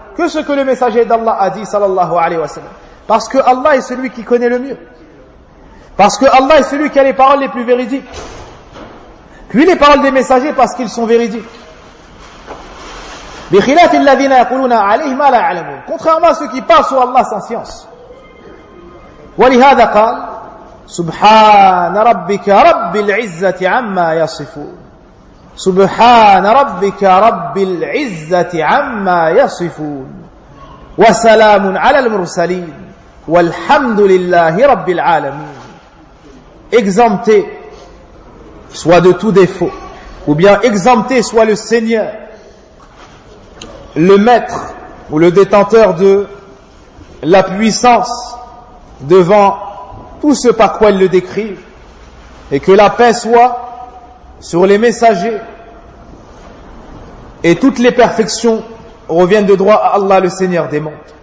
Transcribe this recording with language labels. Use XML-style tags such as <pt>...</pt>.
<fr>Que ce que le messager d'Allah a dit,</fr> <ar>sallallahu alayhi wa sallam?</ar> <fr>Parce que Allah est celui qui connaît le mieux. Parce que Allah est celui qui a les paroles les plus véridiques. Puis les paroles des messagers, parce qu'ils sont véridiques.</fr> <ar>بِخِلَافِ الَّذِينَ يَقُولُونَ عَلَيْهِ مَا لَا يَعْلَمُونَ.</ar> <fr>Contrairement à ceux qui parlent sur Allah sans science.</fr> <ar>ولهذا قال سبحان ربك رب العزة عما يصفون سبحان ربك رب العزة عما يصفون وسلام على المرسلين والحمد لله رب العالمين.</ar> <fr>Exempté soit de tout défaut, ou bien exempté soit le Seigneur, le maître ou le détenteur de la puissance devant tout ce par quoi il le décrit, et que la paix soit sur les messagers, et toutes les perfections reviennent de droit à Allah le Seigneur des mondes.</fr>